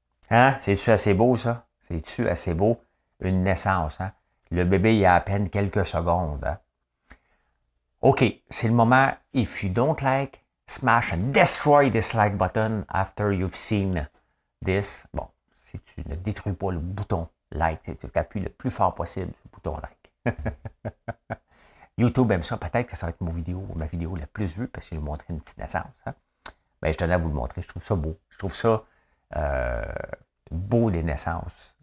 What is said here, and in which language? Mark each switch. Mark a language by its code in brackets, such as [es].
[fr] Hein? C'est-tu assez beau, ça? C'est-tu assez beau? Une naissance, hein? Le bébé, il y a à peine quelques secondes, hein? OK, c'est le moment. [en] If you don't like, smash and destroy this like button after you've seen this. [fr] Bon, si tu ne détruis pas le bouton like, tu appuies le plus fort possible sur le bouton like. YouTube aime ça. Peut-être que ça va être ma vidéo la plus vue parce que je vais vous montrer une petite naissance. Hein? Ben, je tenais à vous le montrer. Je trouve ça beau. Je trouve ça beau, les naissances.